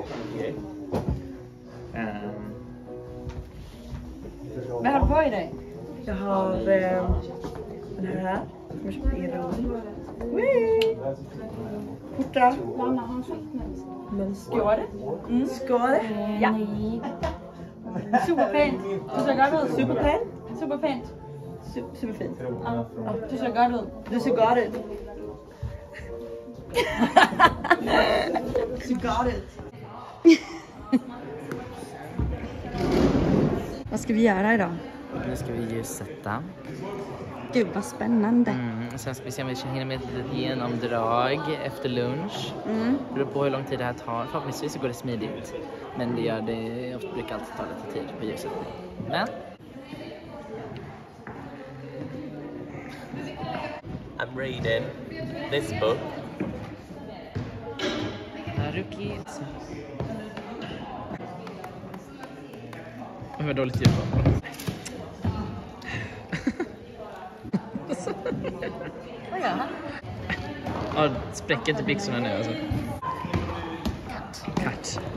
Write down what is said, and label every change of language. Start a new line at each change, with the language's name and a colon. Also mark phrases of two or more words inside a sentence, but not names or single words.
Swedish: Vad har du på i dig? Jag har den här. Som jag köpte i Rom. Skjorta. Skåre? Skåre.
Danish: Ja. Superpænt. Du ser godt ud. Superpænt. Superpænt. Superfint. Ja, du ser godt ud.
Norwegian: Du ser godt ut. Du ser godt ut.
Swedish: Vad ska vi göra idag? Nu ska vi ljussätta. Gud vad spännande. Sen ska vi se om vi hinner med ett litet genomdrag efter lunch. Det beror på hur lång tid det här tar. Förhoppningsvis så går det smidigt. Men det gör det, ofta brukar alltid ta lite tid på ljussättning. Men
English: I'm reading this book. Haruki.
Swedish: Jag har dåligt ljud på. Vad gör han? Ja, spräcker inte byxorna nu alltså. Cut.